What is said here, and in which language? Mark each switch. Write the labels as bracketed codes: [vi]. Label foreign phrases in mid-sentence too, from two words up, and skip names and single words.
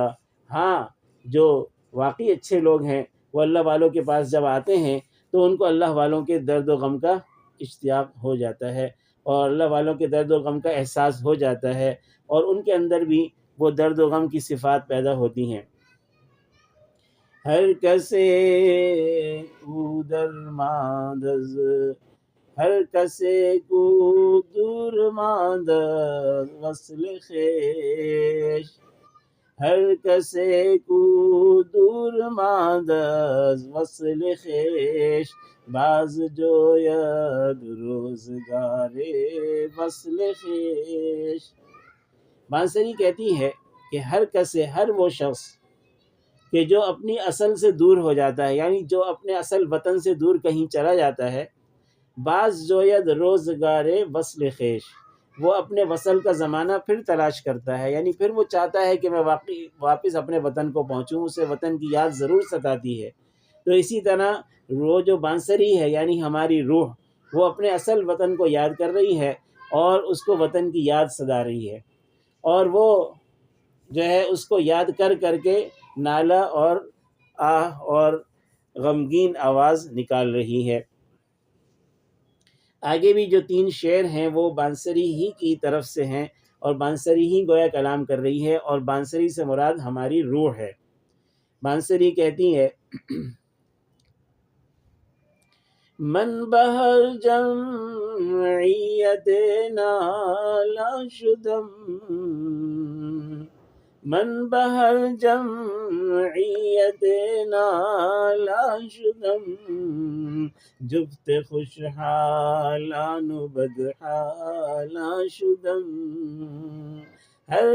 [ur] ہاں، جو واقعی اچھے لوگ ہیں وہ اللہ والوں کے پاس جب آتے ہیں تو ان کو اللہ والوں کے درد و غم کا اشتیاق ہو جاتا ہے اور اللہ والوں کے درد و غم کا احساس ہو جاتا ہے، اور ان کے اندر بھی وہ درد و غم کی صفات پیدا ہوتی ہیں۔ [fa] ہر کسے کو درماند از ہر کسے کو دور ماند از وصل خویش، ہر کسے کو دور ماند از وصل خویش، باز جوید روزگار وصل خویش۔ [ur] بانسری کہتی ہے کہ [fa] ہر کسے، [ur] ہر وہ شخص کہ جو اپنی اصل سے دور ہو جاتا ہے، یعنی جو اپنے اصل وطن سے دور کہیں چلا جاتا ہے، [fa] باز جوید روزگار وصل خویش، [ur] وہ اپنے وصل کا زمانہ پھر تلاش کرتا ہے، یعنی پھر وہ چاہتا ہے کہ میں واپس اپنے وطن کو پہنچوں، اسے وطن کی یاد ضرور ستاتی ہے۔ تو اسی طرح وہ جو بانسری ہے یعنی ہماری روح، وہ اپنے اصل وطن کو یاد کر رہی ہے اور اس کو وطن کی یاد ستا رہی ہے، اور وہ جو ہے اس کو یاد کر کر کے نالہ اور آہ اور غمگین آواز نکال رہی ہے۔ آگے بھی جو 3 شعر ہیں وہ بانسری ہی کی طرف سے ہیں، اور بانسری ہی گویا کلام کر رہی ہے، اور بانسری سے مراد ہماری روح ہے۔ بانسری کہتی ہے [fa] من بہر جمعیت نالا شدم، من بہر جمعیت نالا شدم، جفت خوشحالان و بدحالا شدم، ہر